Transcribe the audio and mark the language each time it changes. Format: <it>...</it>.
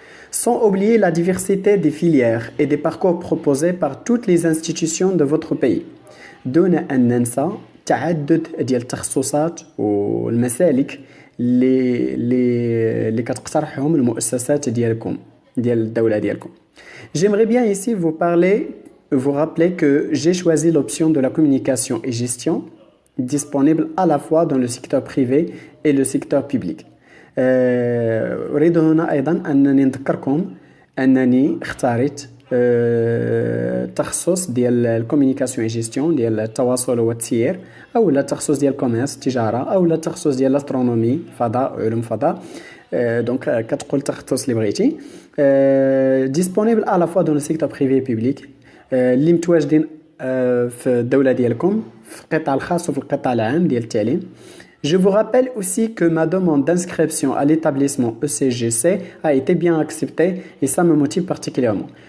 <fr>Sans oublier la diversité des filières et des parcours proposés par toutes les institutions de votre pays.</fr> <ar>دون أن ننسى تعدد ديال التخصصات والمسالك اللي كتقترحهم المؤسسات ديالكم ديال الدولة ديالكم.</ar> <fr>J'aimerais bien ici vous rappeler que j'ai choisi l'option de la communication et gestion disponible à la fois dans le secteur privé et le secteur public.</fr> <ar>أريد هنا أيضا أنني نذكركم أنني اختاريت التخصص ديال الكوميونيكاسيون اي جيستيون ديال التواصل والتسيير او التخصص ديال الكوميرس التجاره او التخصص ديال الاسترونومي فضاء علوم فضاء دونك كتقول التخصص اللي بغيتي</ar> <fr>ديسپونيبل على فوا دون السيكتور بريفي بوبليك</fr> <ar>اللي متواجدين في الدوله ديالكم في القطاع الخاص وفي القطاع العام ديال التعليم.</ar> <fr>Je vous rappelle aussi que ma demande d'inscription à l'établissement ECGC a été bien acceptée et ça me motive particulièrement.</fr>